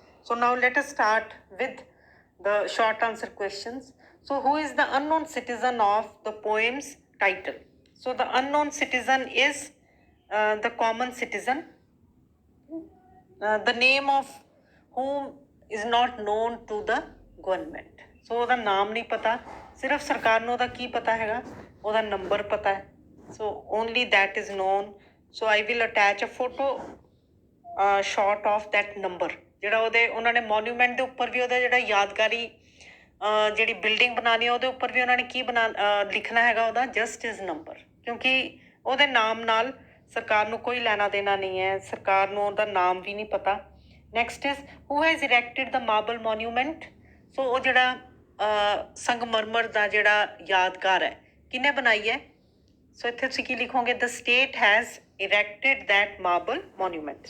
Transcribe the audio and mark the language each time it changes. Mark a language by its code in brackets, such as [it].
[en] So now let us start with the short answer questions. So who is the unknown citizen of the poem's title? So the unknown citizen is the common citizen, the name of whom is not known to the government. [pa] So ਉਹਦਾ ਨਾਮ ਨਹੀਂ ਪਤਾ, ਸਿਰਫ ਸਰਕਾਰ ਨੂੰ ਉਹਦਾ ਕੀ ਪਤਾ ਹੈਗਾ? ਉਹਦਾ ਨੰਬਰ ਪਤਾ ਹੈ। [en] So only that is known. So I will attach a photo shot of that number, [pa] ਜਿਹੜਾ ਉਹਨਾਂ ਨੇ ਮੋਨੂਮੈਂਟ ਦੇ ਉੱਪਰ ਵੀ ਉਹਦਾ ਜਿਹੜਾ ਯਾਦਗਾਰੀ ਜਿਹੜੀ ਬਿਲਡਿੰਗ ਬਣਾਉਣੀ ਹੈ ਉਹਦੇ ਉੱਪਰ ਵੀ ਉਹਨਾਂ ਨੇ ਕੀ ਲਿਖਣਾ ਹੈਗਾ? ਉਹਦਾ [en] just is number, [pa] ਕਿਉਂਕਿ ਉਹਦੇ ਨਾਮ ਨਾਲ ਸਰਕਾਰ ਨੂੰ ਕੋਈ ਲੈਣਾ ਦੇਣਾ ਨਹੀਂ ਹੈ, ਸਰਕਾਰ ਨੂੰ ਉਹਦਾ ਨਾਮ ਵੀ ਨਹੀਂ ਪਤਾ। [en] Next is, who has erected the marble monument? [pa] ਸੋ ਉਹ ਜਿਹੜਾ ਸੰਗਮਰਮਰ ਦਾ ਜਿਹੜਾ ਯਾਦਗਾਰ ਹੈ ਕਿਹਨੇ ਬਣਾਈ ਹੈ? ਸੋ ਇੱਥੇ ਤੁਸੀਂ ਕੀ ਲਿਖੋਗੇ? [en] The state has erected that marble monument.